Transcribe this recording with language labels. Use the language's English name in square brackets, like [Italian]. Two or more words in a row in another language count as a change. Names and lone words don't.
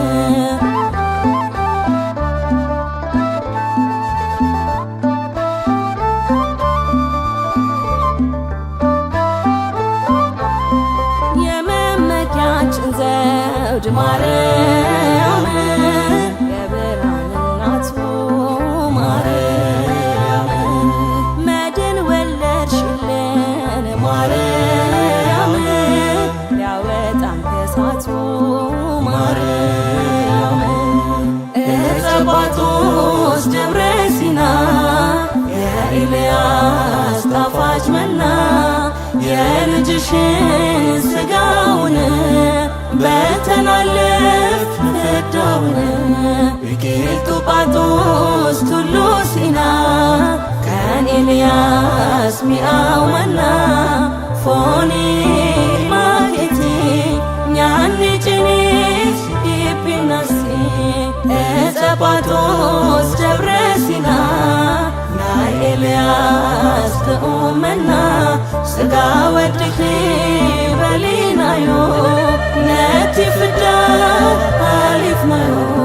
[Amharic] ዘውድ ማርያም የብርሃን እናቱ ማርያም መድን ወለድሽልን ማርያም ሊያወጣን ከእሳቱ ማርያም ዕፀ ጳጦስ ደብረ ሲና የኤልያስ ጣፋጭ መና የልጅሽን ሥጋውን በተናለፍ ፍዳውን [Oromo] ቢቂልጡ ጳጦስ ቱሉ ሲና ከን ኤልያስ ሚአው መና ፎኒ [Tigrinya] ማኬቲ ኛኒ ጭኒት ኢፒናሲ ዕፀ ጳጦስ ደብረ ሲና ናይ ኤልያስ ጥዑም መና ሥጋ ወድኺ በሊናዮ ነቲ ፍዳ አሊፍናዮ